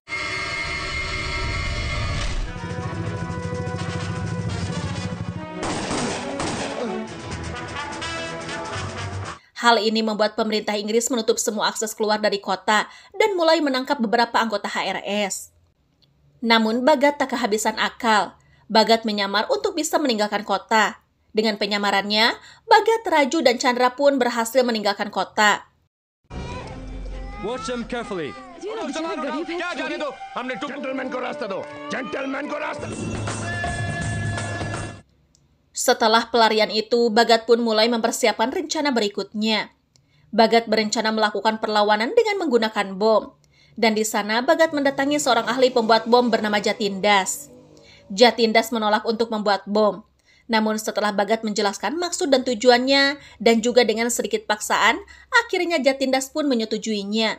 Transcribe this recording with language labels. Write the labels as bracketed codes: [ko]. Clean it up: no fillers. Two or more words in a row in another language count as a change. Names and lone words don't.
[id] Hal ini membuat pemerintah Inggris menutup semua akses keluar dari kota dan mulai menangkap beberapa anggota HRS. Namun Bhagat tak kehabisan akal. Bhagat menyamar untuk bisa meninggalkan kota. Dengan penyamarannya, Bhagat, Raju, dan Chandra pun berhasil meninggalkan kota. [en] Watch them carefully. [hi] Gentleman को रास्ता दो, gentleman को रास्ता. [id] Setelah pelarian itu, Bhagat pun mulai mempersiapkan rencana berikutnya. Bhagat berencana melakukan perlawanan dengan menggunakan bom. Dan di sana Bhagat mendatangi seorang ahli pembuat bom bernama Jatindas. Jatindas menolak untuk membuat bom. Namun setelah Bhagat menjelaskan maksud dan tujuannya, dan juga dengan sedikit paksaan, akhirnya Jatindas pun menyetujuinya.